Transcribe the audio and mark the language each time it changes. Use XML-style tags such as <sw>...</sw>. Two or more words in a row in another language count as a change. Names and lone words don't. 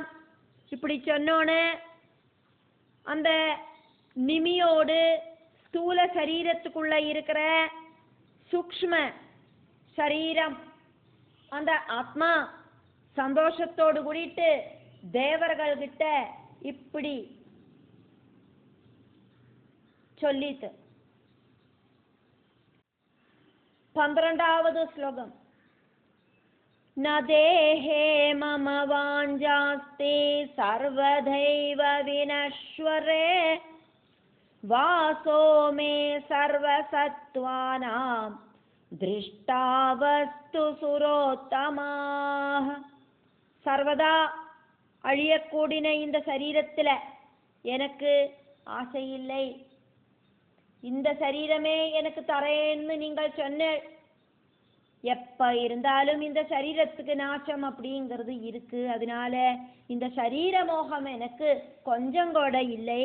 <ta>இப்படி சொன்னோன்னு அந்த நிமியோடு ஸ்தூல சரீரத்துக்குள்ள இருக்கிற சூக்ஷ்ம சரீரம் அந்த ஆத்மா சந்தோஷத்தோடு கூடிட்டு தேவர்கள் கிட்ட இப்படி சொல்லித்து. 12வது ஸ்லோகம்.</ta> <sa>न देहे मम वाञ्छास्ते सर्वदैव विनश्वरे वासो मे सर्वसत्त्वानां दृष्टावस्तु सुरोत्तमाः.</sa> <ta>சர்வதா அழியக்கூடின இந்த சரீரத்தில் எனக்கு ஆசையில்லை. இந்த சரீரமே எனக்கு தரேன்னு நீங்கள் சொன்ன எப்ப இருந்தாலும் இந்த சரீரத்துக்கு நாசம் அப்படிங்கிறது இருக்கு. அதனால இந்த சரீர மோகம் எனக்கு கொஞ்சம் கூட இல்லை.</ta>